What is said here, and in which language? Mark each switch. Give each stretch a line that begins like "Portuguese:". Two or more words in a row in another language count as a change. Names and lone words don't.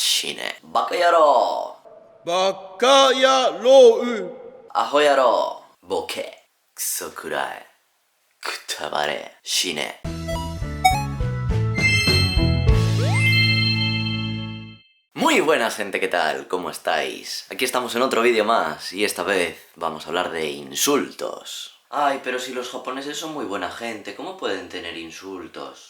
Japanese: 死ね。馬鹿野郎. 馬鹿野郎. アホ野郎。ボケ。クソ食らい. くたばれ。死ね.
Spanish: Muy buenas gente, ¿qué tal? ¿Cómo estáis? Aquí estamos en otro vídeo más y esta vez vamos a hablar de insultos. Ay, pero si los japoneses son muy buena gente, ¿cómo pueden tener insultos?